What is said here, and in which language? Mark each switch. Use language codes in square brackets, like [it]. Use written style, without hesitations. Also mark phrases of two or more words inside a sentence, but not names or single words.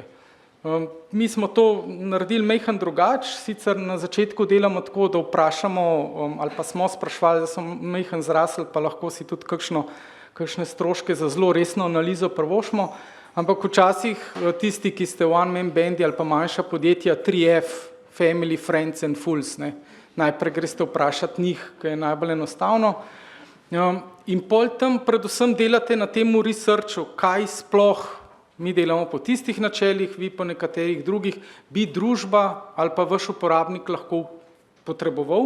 [sl] Mi smo to naredili majhen drugače, sicer na začetku delamo tako, da vprašamo ali pa smo sprašvali, da so majhen zrasli, pa lahko si tudi kakšne stroške za zelo resno analizo prvošmo, ampak včasih tisti, ki ste v one-man bandi ali pa manjša podjetja, [en] 3F, family, friends and fools, [sl] ne. Najprej greste vprašati njih, ki je najbolj enostavno. In pol tam predvsem delate na temu researchu, kaj sploh mi delamo po tistih načelih, vi po nekaterih drugih, bi družba ali pa vaš uporabnik lahko potreboval.